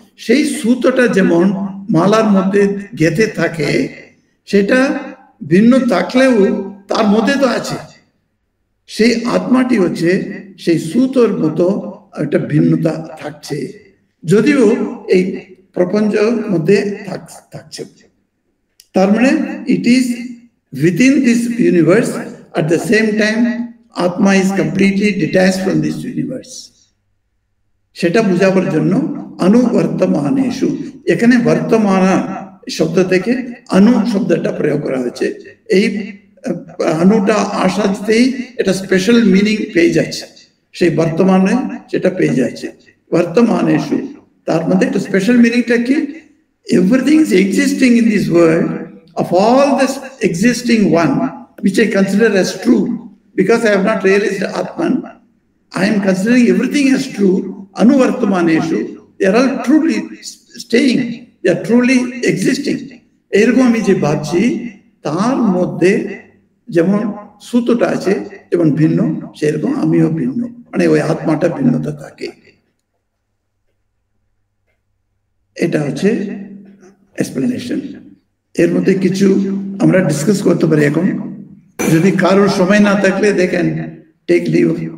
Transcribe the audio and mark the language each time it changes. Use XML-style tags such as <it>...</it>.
<bn>সেই সুতোটা যেমন মালার মধ্যে গেঁথে থাকে, সেটা ভিন্ন থাকলেও তার মধ্যে তো আছে। সেই আত্মাটি হচ্ছে সেই সুতোর মতো একটা ভিন্নতা থাকছে, যদিও এই প্রপঞ্চের মধ্যে থাকছে। তার মানে</bn> <en>It is within this universe, at the same time Atma is completely detached from this universe.</en> <bn>সেটা বোঝাবার জন্য অনুবর্তমানেষু, এখানে বর্তমানা শব্দ থেকে অনু শব্দটা প্রয়োগ করা হয়েছে। এই অনুটা আসাতেই এটা স্পেশাল মিনিং পেয়ে যাচ্ছে, সেই বর্তমানে সেটা পেয়ে যাচ্ছে। বর্তমানেষু তার মধ্যে একটা স্পেশাল মিনিংটা কি?</bn> <en>Everything is existing in this world. Of all this existing one, which I consider as true, because I have not realized Atman, I am considering everything as true. Anuvartamaneshu, they are all truly staying, they are truly existing.</en> <bn>এরকম আমি যে ভাবছি, তার মধ্যে যেমন সুতোটা আছে যেমন ভিন্ন, সেরকম আমিও ভিন্ন, মানে ওই আত্মাটা ভিন্নতা থাকে। এটা হচ্ছে এক্সপ্লেনেশন। এর মধ্যে কিছু আমরা ডিসকাস করতে পারি এখন, যদি কারোর সময় না থাকলে দেখেন টেক লিভ।</bn>